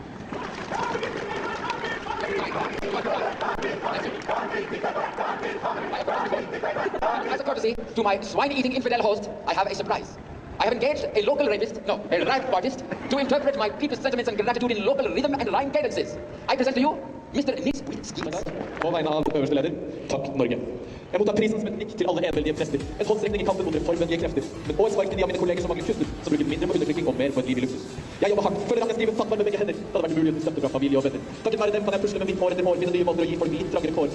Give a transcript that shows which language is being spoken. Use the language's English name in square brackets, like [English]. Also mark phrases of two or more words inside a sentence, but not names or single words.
[English] As a courtesy to my swine-eating infidel host, I have a surprise. I have engaged a local rapist, no, a rap artist, to interpret my people's sentiments and gratitude in local rhythm and rhyme cadences. I present to you Mr. Nils Witski. [Norwegian] På vegne av øverste leder, takk Norge. Jeg mottar prisen som et nikk til alle eneveldige prester. En håndstrekning i kampen mot reformvennlige krefter. Men også spark til de av mine kolleger som mangler kuster, som bruker mindre på undertrykking og mer på et liv i luksus. Jeg jobber hardt, føler at jeg skriver fattbar med begge hender. Det hadde vært umulig uten støtte fra familie og venner. Takket være dem kan jeg pusle med mitt år etter år, finne nye måter å gi folk litt trangere kår.